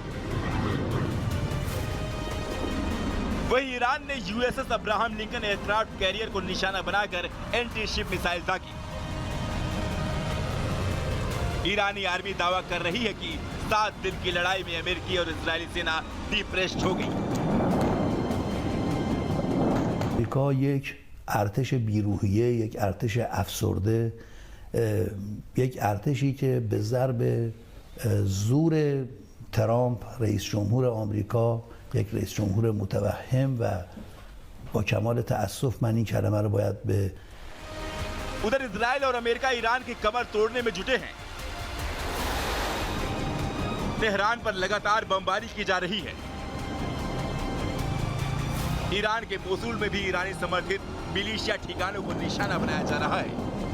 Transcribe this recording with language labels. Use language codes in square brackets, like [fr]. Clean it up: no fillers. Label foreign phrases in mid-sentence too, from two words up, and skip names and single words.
[hi] वहीं ईरान ने यूएसएस अब्राहम लिंकन [en] aircraft carrier [hi] को निशाना बनाकर [en] anti ship missile [hi] दागी। ईरानी आर्मी दावा कर रही है कि 7 दिन की लड़ाई में अमेरिकी और इजरायली सेना डिप्रेस्ड हो गई। [fa] یک ارتش بیروحیه، یک ارتش افسرده، یک ارتشی که به ضرب زور ترامپ رئیس جمهور آمریکا، یک رئیس جمهور متوهم و با کمال تأسف من این کلمه رو باید به [hi] उधर इजराइल और अमेरिका ईरान की कमर तोड़ने में जुटे हैं। तेहरान पर लगातार बमबारी की जा रही है। ईरान के मोसूल में भी ईरानी समर्थित मिलिशिया ठिकानों को निशाना बनाया जा रहा है।